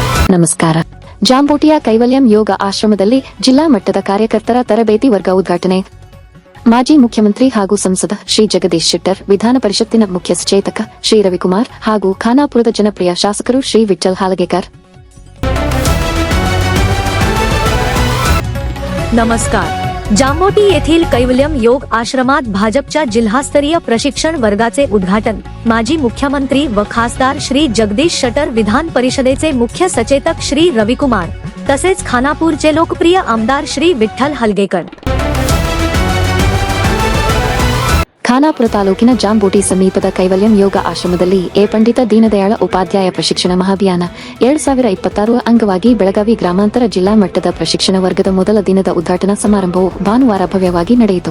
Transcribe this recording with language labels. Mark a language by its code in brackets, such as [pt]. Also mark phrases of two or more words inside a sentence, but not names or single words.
[kn] ನಮಸ್ಕಾರ. ಜಾಂಬೋಟಿಯ ಕೈವಲ್ಯಂ ಯೋಗ ಆಶ್ರಮದಲ್ಲಿ ಜಿಲ್ಲಾ ಮಟ್ಟದ ಕಾರ್ಯಕರ್ತರ ತರಬೇತಿ ವರ್ಗ ಉದ್ಘಾಟನೆ. ಮಾಜಿ ಮುಖ್ಯಮಂತ್ರಿ ಹಾಗೂ ಸಂಸದ ಶ್ರೀ ಜಗದೀಶ್ ಶೆಟ್ಟರ್, ವಿಧಾನ ಪರಿಷತ್ತಿನ ಮುಖ್ಯ ಸಚೇತಕ ಶ್ರೀ ರವಿಕುಮಾರ್ ಹಾಗೂ ಖಾನಾಪುರದ ಜನಪ್ರಿಯ ಶಾಸಕರು ಶ್ರೀ ವಿಠ್ಠಲ್ हालगेकर. [mr] नमस्कार. जांबोटी येथील कैवल्यम योग आश्रमात भाजपच्या जिल्हास्तरीय प्रशिक्षण वर्गाचे उद्घाटन. माजी मुख्यमंत्री व खासदार श्री जगदीश शेट्टर, विधान परिषदेचे मुख्य सचेतक श्री रविकुमार तसेच खानापूरचे लोकप्रिय आमदार श्री विठ्ठल हालगेकर. [kn] ಖಾನಾಪುರ ತಾಲೂಕಿನ ಜಾಂಬೋಟಿ ಸಮೀಪದ ಕೈವಲ್ಯಂ ಯೋಗ ಆಶ್ರಮದಲ್ಲಿ ಪಂಡಿತ ದೀನದಯಾಳ ಉಪಾಧ್ಯಾಯ ಪ್ರಶಿಕ್ಷಣ ಮಹಾಭಿಯಾನ 2026 ಅಂಗವಾಗಿ ಬೆಳಗಾವಿ ಗ್ರಾಮಾಂತರ ಜಿಲ್ಲಾ ಮಟ್ಟದ ಪ್ರಶಿಕ್ಷಣ ವರ್ಗದ ಮೊದಲ ದಿನದ ಉದ್ಘಾಟನಾ ಸಮಾರಂಭವು ಭಾನುವಾರ ಭವ್ಯವಾಗಿ ನಡೆಯಿತು.